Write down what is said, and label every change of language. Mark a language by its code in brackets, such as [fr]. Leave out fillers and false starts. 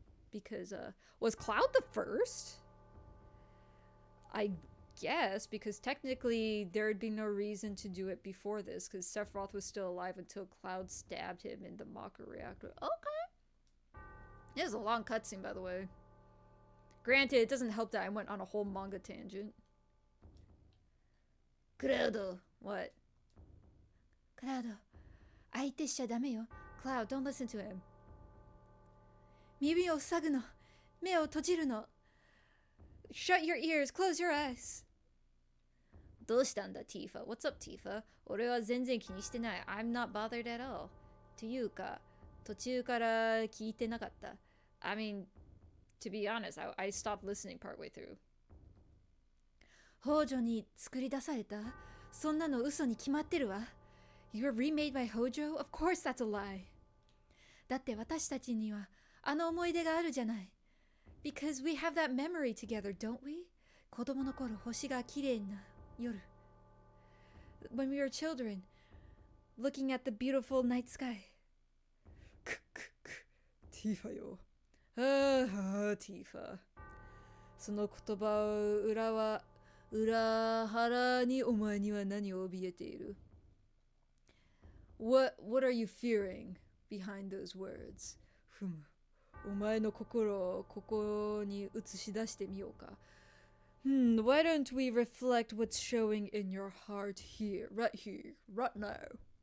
[en] Because, was Cloud the first? I guess, because technically there'd be no reason to do it before this, because Sephiroth was still alive until Cloud stabbed him in the Mako reactor. Okay. It was a long cutscene, by the way. Granted, it doesn't help that I went on a whole manga tangent. Cloud, what? [ja] Cloud, 相手しちゃダメよ. [en] Cloud, don't listen to him. [ja] 耳を塞ぐの。目を閉じるの。 [en] Shut your ears, close your eyes. [ja] どうしたんだ Tifa? [en] What's up Tifa? [ja] 俺は全然気にしてない。 [en] I'm not bothered at all. [ja] というか、途中から聞いてなかった。 [en] I mean, to be honest, I stopped listening partway through. [ja] 北条に作り出された？そんなの嘘に決まってるわ。 [en] You were remade by Hojo? Of course that's a lie. [ja] だって私たちにはあの思い出があるじゃない。 [en] Because we have that memory together, don't we? [ja] 子供の頃星が綺麗な夜。 [en] When we were children, looking at the beautiful night sky. [ja] ティファよ。ティファ。その言葉を裏腹にお前には何を怯えている？ [en] What are you fearing behind those words? [ja] ふむ。お前の心をここに映し出してみようか。 [en] Why don't we reflect what's showing in your heart here, right now?